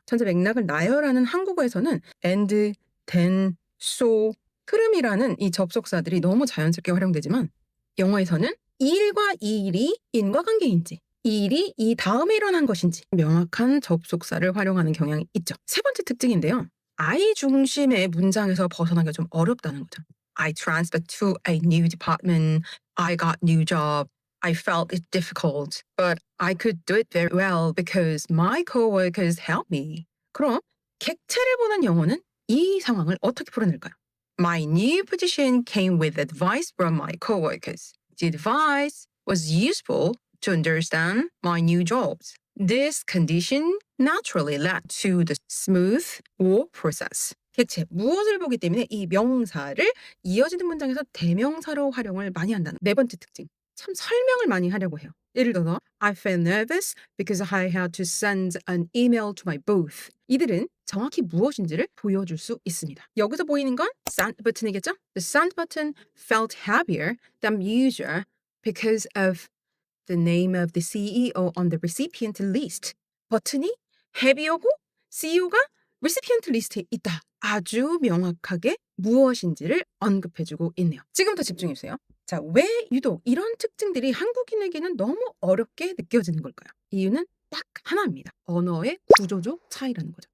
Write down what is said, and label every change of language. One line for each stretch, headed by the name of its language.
Korean: 전체 맥락을 나열하는 한국어에서는 and, then, so, 흐름이라는 이 접속사들이 너무 자연스럽게 활용되지만 영어에서는 이 일과 이 일이 인과관계인지 이 일이 이 다음에 일어난 것인지 명확한 접속사를 활용하는 경향이 있죠. 세 번째 특징인데요. I 중심의 문장에서 벗어나기가 좀 어렵다는 거죠.
English: I transferred to a new department. I got new job. I felt it difficult, but I could do it very well because my coworkers helped me.
Korean: 그럼 객체를 보는 영어는 이 상황을 어떻게 풀어낼까요?
English: My new position came with advice from my coworkers. The advice was useful to understand my new jobs. This condition naturally led to the smooth work process.
Korean: 객체 무엇을 보기 때문에 이 명사를 이어지는 문장에서 대명사로 활용을 많이 한다는 네 번째 특징. 참 설명을 많이 하려고 해요. 예를 들어서
English: I felt nervous because I had to send an email to my boss.
Korean: 이들은 정확히 무엇인지를 보여줄 수 있습니다. 여기서 보이는 건 send 버튼이겠죠?
English: The send button felt heavier than usual because of the name of the CEO on the recipient list.
Korean: 버튼이 heavy하고 CEO가 recipient 리스트에 있다. 아주 명확하게 무엇인지를 언급해주고 있네요. 지금부터 집중해주세요. 자, 왜 유독 이런 특징들이 한국인에게는 너무 어렵게 느껴지는 걸까요? 이유는 딱 하나입니다. 언어의 구조적 차이라는 거죠.